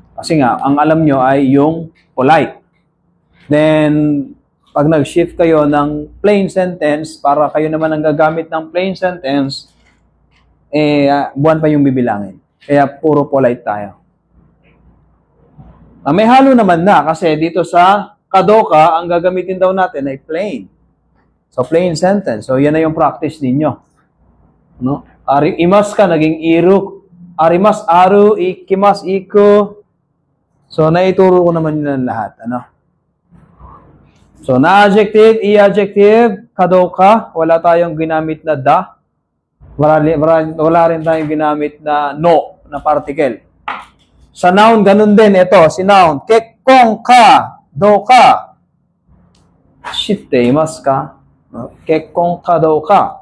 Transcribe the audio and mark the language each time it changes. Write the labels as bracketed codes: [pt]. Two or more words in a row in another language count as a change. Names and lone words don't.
[tl] Kasi nga, ang alam nyo ay yung polite. Then, pag nag-shift kayo ng plain sentence, para kayo naman ang gagamit ng plain sentence, buwan pa yung bibilangin. Kaya puro polite tayo. May halo naman na kasi dito sa kadoka, ang gagamitin daw natin ay plain. So, plain sentence. So, yan na yung practice ninyo. No? [ja] いますか, [tl] naging iru. [ja] あります、ある、いきます、いく. [tl] So, naituro ko naman yun lahat. Ano? So, na-adjective, i-adjective, kadoka, wala tayong ginamit na da. Wala rin tayong ginamit na no, na particle. Sa noun, ganun din. Ito, si noun. [ja] 結婚か、どうか. していますか？結婚か、どうか.